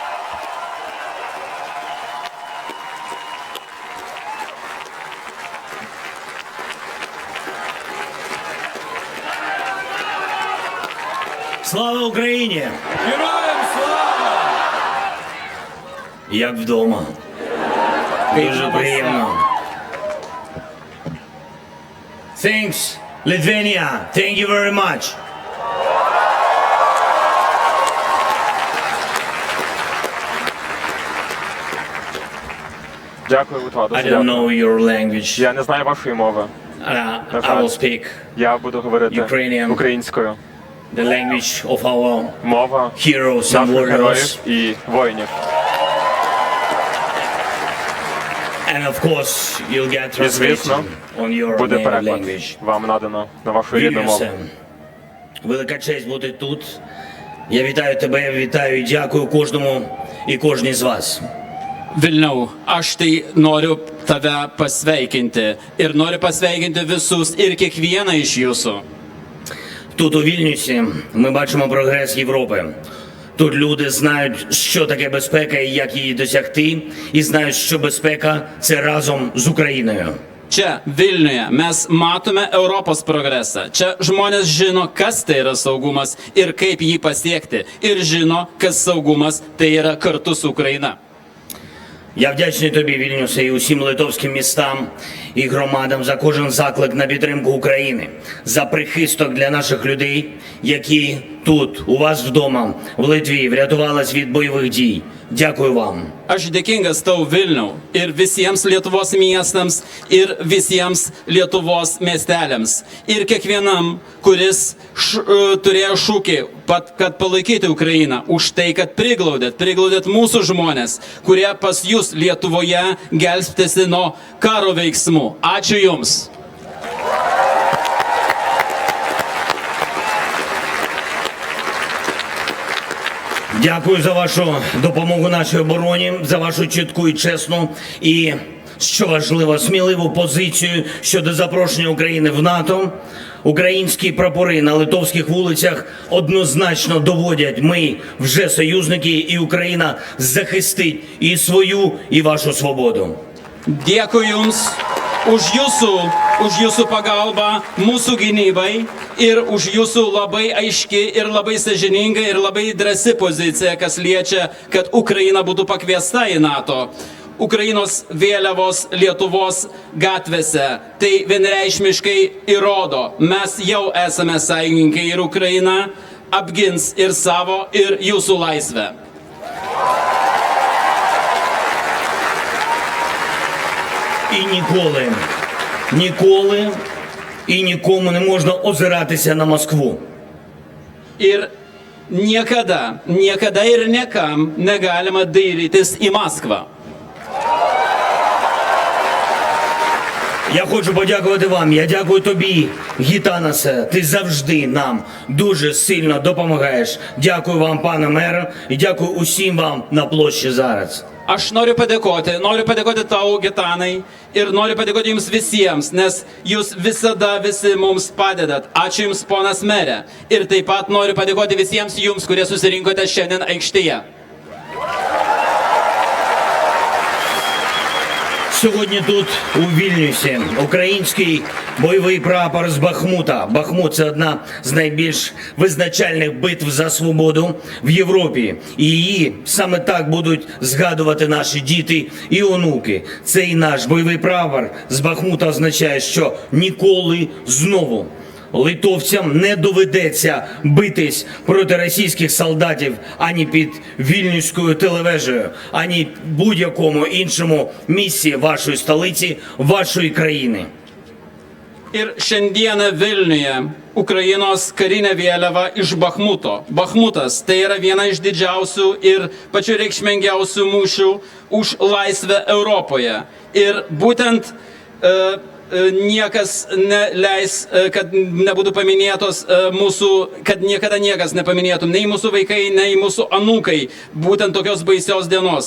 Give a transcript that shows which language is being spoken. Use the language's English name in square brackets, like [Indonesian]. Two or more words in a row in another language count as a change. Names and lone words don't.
[Ukrainian] Слава Україні! Героям слава! Як вдома. Дуже приємно. [English] Thanks, Lithuania. Thank you very much. [Ukrainian] Дякую, Литва. [English] I [Ukrainian] Дуже [English] don't [Ukrainian] дякую. [English] know your language. [Ukrainian] Я не знаю вашої мови. [English] I will speak [Ukrainian] Я буду говорити [English] Ukrainian. [Ukrainian] українською. [English] the language of our [Ukrainian] Мова [English] heroes and [Ukrainian] наших [English] warriors. [Ukrainian] героїв і воїнів. [English] And of course, you'll get [Ukrainian] І, звісно, [English] translation on your [Ukrainian] буде [English] native [Ukrainian] переклад. [English] language. [Ukrainian] Вам надано на вашу рідну мову. Вільнюсе, велика честь бути тут. Я вітаю тебе, вітаю і дякую кожному і кожній з вас. [Lithuanian] Vilniau, aš tai noriu tave pasveikinti ir noriu pasveikinti visus ir kiekvieną iš jūsų. [Ukrainian] Тут у Вільнюсі ми бачимо прогрес Європи. Тут люди знають, що таке безпека і як її досягти, і знають, що безпека – це разом з Україною. [Lithuanian] Čia Vilniuje mes matome Europos progresą. Čia žmonės žino, kas tai yra saugumas ir kaip jį pasiekti. Ir žino, kas saugumas tai yra kartu su Ukraina. [Ukrainian] Я вдячний тобі, Вільнюсе, і усім литовським містам і громадам за кожен заклик на підтримку України, за прихисток для наших людей, які тут, у вас вдома, в Литві, врятувались від бойових дій. Дякую вам. [Lithuanian] Aš dėkingas tau Vilniau ir visiems Lietuvos miestams ir visiems Lietuvos miesteliams ir kiekvienam, kuris turėjo šūkį, kad palaikyti Ukrainą, už tai, kad priglaudėt mūsų žmonės, kurie pas jūs Lietuvoje gelbstėsi nuo karo veiksmų. Ačiū Jums. [Ukrainian] Дякую за вашу допомогу нашій обороні, за вашу чітку і чесну і, що важливо, сміливу позицію щодо запрошення України в НАТО. Українські прапори на литовських вулицях однозначно доводять, ми вже союзники, і Україна захистить і свою, і вашу свободу. [Lithuanian] Dėkui Jums už jūsų pagalbą mūsų gynybai ir už jūsų labai aiški ir labai sąžininga ir labai drąsi pozicija, kas liečia, kad Ukraina būtų pakviesta į NATO. Ukrainos vėliavos Lietuvos gatvėse. Tai vienreikšmiškai įrodo, mes jau esame sąjungininkai ir Ukraina apgins ir savo, ir jūsų laisvę. [Ukrainian] І ніколи і нікому не можна озиратися на Москву. [Lithuanian] Ir niekada ir niekam negalima dairytis į Maskvą. [Ukrainian] Я хочу подякувати вам, я дякую тобі, Гітанасе, ти завжди нам дуже сильно допомагаєш. Дякую вам, пане мере, і дякую усім вам на площі зараз. [Lithuanian] Aš noriu padėkoti tau, Gitanai, ir noriu padėkoti jums visiems, nes jūs visada visi mums padedat. Ačiū jums, ponas merė. Ir taip pat noriu padėkoti visiems jums, kurie susirinkote šiandien aikštėje. [Ukrainian] Сьогодні тут, у Вільнюсі, український бойовий прапор з Бахмута. Бахмут – це одна з найбільш визначальних битв за свободу в Європі. І її саме так будуть згадувати наші діти і онуки. Цей наш бойовий прапор з Бахмута означає, що ніколи знову литовцям не доведеться битись проти російських солдатів ані під Вільнюською телевежею, ані будь-якому іншому місці вашої столиці, вашої країни. [Lithuanian] Ir šiandieną Vilniuje Ukrainos karinė vėliava iš Bachmuto. Bachmutas tai yra viena iš didžiausių ir pačių reikšmingiausių mūšių už laisvę Europoje. Ir būtent niekas neleis, kad nebūtų paminėtos mūsų, kad niekada niekas nepaminėtų, nei mūsų vaikai, nei mūsų anūkai, būtent tokios baisios dienos.